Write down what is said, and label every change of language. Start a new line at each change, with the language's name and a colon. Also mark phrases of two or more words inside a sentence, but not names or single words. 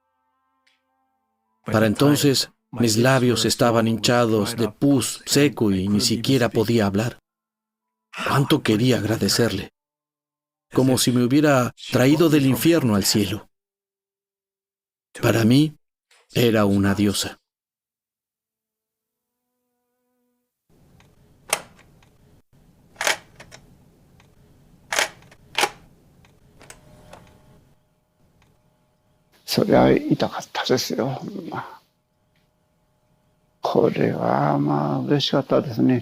Spanish: Para entonces, mis labios estaban hinchados de pus seco y ni siquiera podía hablar. Cuánto quería agradecerle, como si me hubiera traído del infierno al cielo. Para mí, era una diosa.
Japanese: それは痛かったですよ。これは嬉しかったですね。